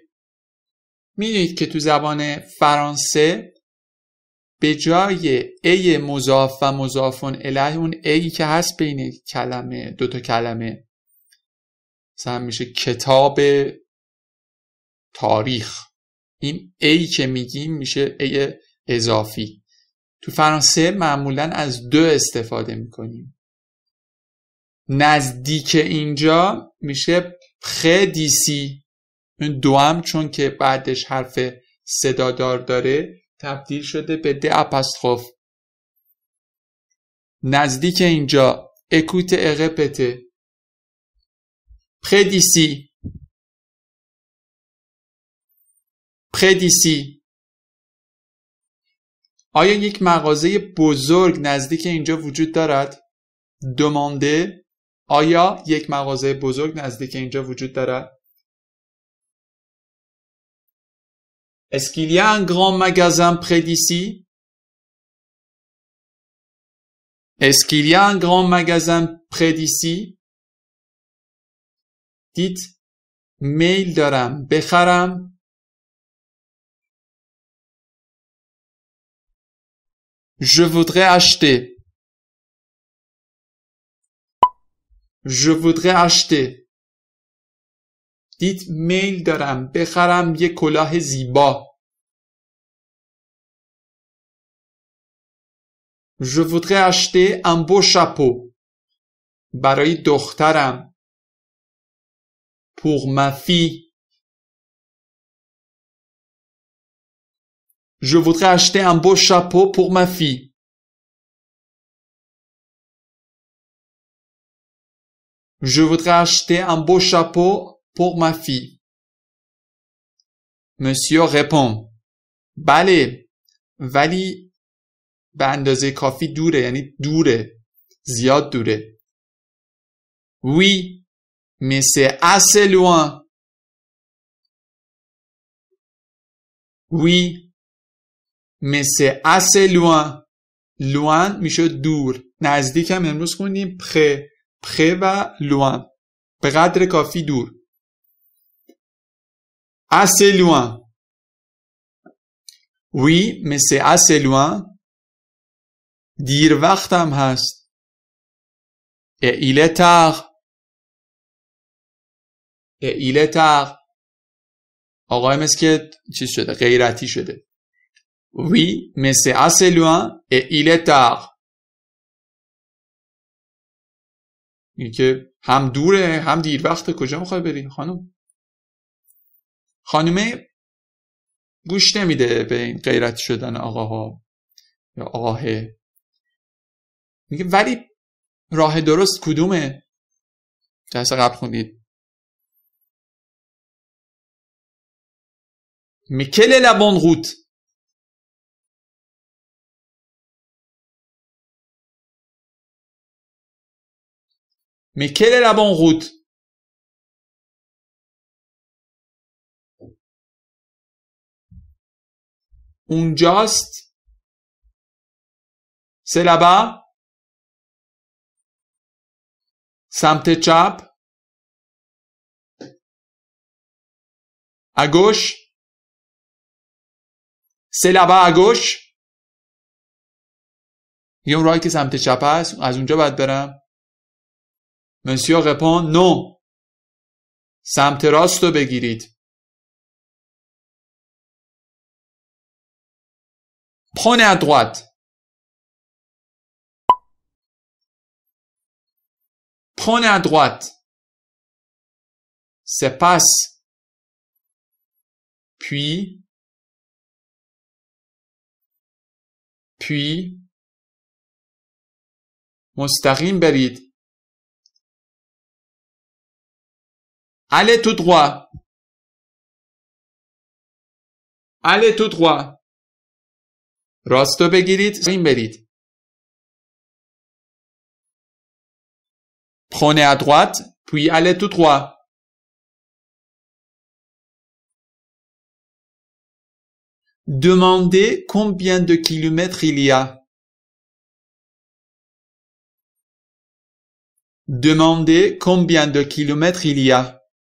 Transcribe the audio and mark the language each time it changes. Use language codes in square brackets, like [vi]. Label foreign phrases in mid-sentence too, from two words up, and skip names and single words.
[fa] میدونید که تو زبان فرانسه به جای ای مضاف و مضاف الیه اون ای که هست بین کلمه دوتا کلمه مثلا میشه کتاب تاریخ. این ای که میگیم میشه ای اضافی. تو فرانسه معمولا از دو استفاده میکنیم. نزدیک اینجا میشه [fr] près d'ici. [fa] این دوام چون که بعدش حرف صدادار داره تبدیل شده به د اپاستروف. نزدیک اینجا. [fr] écoutez et répétez. Près d'ici. Près d'ici. [fa] آیا یک مغازه بزرگ نزدیک اینجا وجود دارد؟ دمانده آیا یک مغازه بزرگ نزدیک اینجا وجود دارد؟ [fr] Est-ce qu'il y a un grand magasin près d'ici? Est-ce qu'il y a un grand magasin près d'ici? [fa] Dites میل دارم بخرم. [fr] Je voudrais acheter. Je voudrais acheter. [fa] Dites میل دارم بخرم یک کلاه زیبا. [fr] Je voudrais acheter un beau chapeau. [fa] برای دخترم. [fr] Pour ma fille. Je voudrais acheter un beau chapeau pour ma fille. Je voudrais acheter un beau chapeau pour ma fille. Monsieur répond. [fa] بله ولی به اندازه کافی دوره یعنی دوره زیاد دوره. [fr] Oui mais c'est assez loin. Oui mais c'est assez loin. [fa] loin میشه دور. نزدیک هم امروز خوندیم près. près و loin. به قدر کافی دور. [fr] assez loin. Oui mais c'est assez loin. [fa] دیر وقتم هست. [fr] Et il est tard. Et il est tard. [fa] آقای مثل که چیز شده غیرتی شده. [fr] Oui mais c'est assez loin et il est tard. [fa] این که هم دوره هم دیر وقته. کجا میخوای بری خانم؟ خانمه گوش نمیده به این غیرتی شدن آقاها یا آقاهه. میگه ولی راه درست کدومه؟ جلسه قبل خوندید. [fr] Mais quelle est la bonne route? Mais quelle est la bonne route? [fa] اونجاست. [fr] C'est là-bas. [fa] سمت چپ. [fr] À gauche. C'est là-bas à gauche. [fa] یه اون راهی که سمت چپ است از اونجا باید برم. [fr] Monsieur répond non. [fa] سمت راست رو بگیرید. [fr] Prenez à droite. Prenez à droite. C'est passe. Puis [fa] مستقیم برید. [fr] Allez tout droit. Allez tout droit. [fa] راستو بگیرید. مستقیم برید. [fr] Prenez à droite, puis allez tout droit. Demandez combien de kilomètres il y a. Demandez combien de kilomètres il y a.